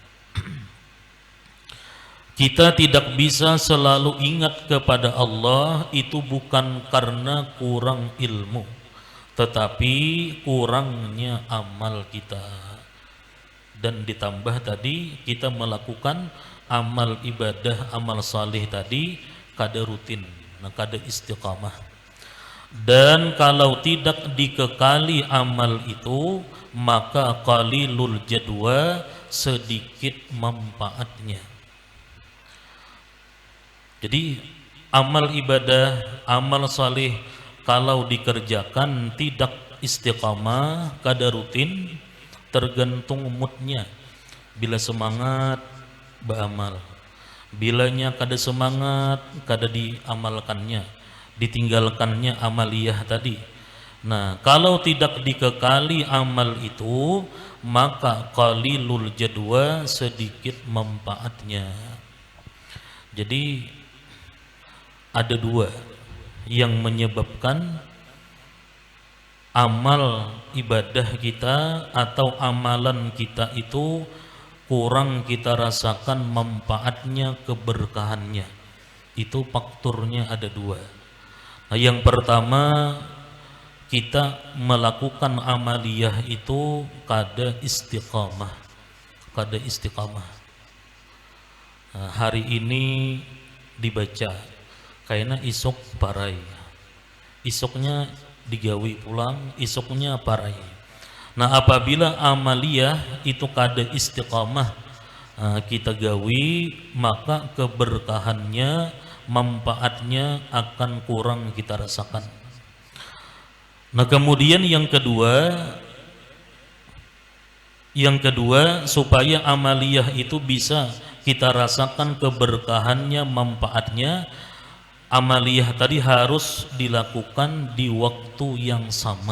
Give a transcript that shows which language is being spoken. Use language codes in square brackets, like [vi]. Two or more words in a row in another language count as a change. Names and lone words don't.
[id] Kita tidak bisa selalu ingat kepada Allah, itu bukan karena kurang ilmu, tetapi kurangnya amal kita. dan ditambah tadi kita melakukan amal ibadah, [bjn] amal saleh tadi kada rutin, nah kada istiqamah. [id] Dan kalau tidak dikekali amal itu, maka [ar] qalilul jadwa, [id] sedikit manfaatnya. Jadi amal ibadah, amal saleh kalau dikerjakan tidak istiqamah, kada rutin, tergantung moodnya. [bjn] Bila semangat beramal, bilanya kada semangat kada diamalkannya, ditinggalkannya amaliyah tadi. [id] Nah, kalau tidak dikekali amal itu, maka [ar] qalilul jadwa, [id] sedikit manfaatnya. Jadi ada dua yang menyebabkan amal ibadah kita atau amalan kita itu kurang kita rasakan manfaatnya, keberkahannya. Itu faktornya ada dua. Nah, yang pertama, kita melakukan amaliyah itu kada istiqamah, kada istiqamah. [bjn] Nah, hari ini dibaca kayaknya isok parai, isoknya digawi pulang, isoknya parai. Nah, apabila amaliyah itu kada istiqamah kita gawi, [id] maka keberkahannya, manfaatnya akan kurang kita rasakan. Nah, kemudian yang kedua supaya amaliyah itu bisa kita rasakan keberkahannya, manfaatnya, amaliyah tadi harus dilakukan di waktu yang sama.